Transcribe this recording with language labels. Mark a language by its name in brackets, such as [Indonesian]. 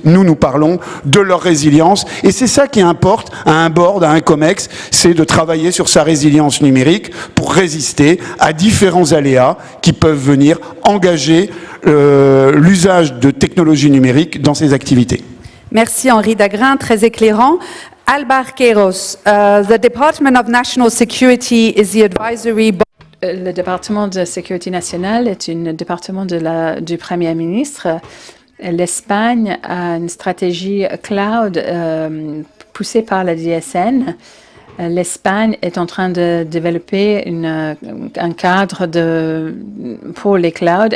[French] Nous parlons de leur résilience. Et c'est ça qui importe à un board, à un COMEX, c'est de travailler sur sa résilience numérique pour résister à différents aléas qui peuvent venir engager l'usage de technologies numériques dans ses activités. Merci Henri Dagrin, très éclairant. [English] Albar Queiroz, the Department of National Security is the advisory body. [French] Le département de sécurité nationale est un département du Premier ministre. L'Espagne a une stratégie cloud poussée par la DSN. L'Espagne est en train de développer un cadre pour les clouds.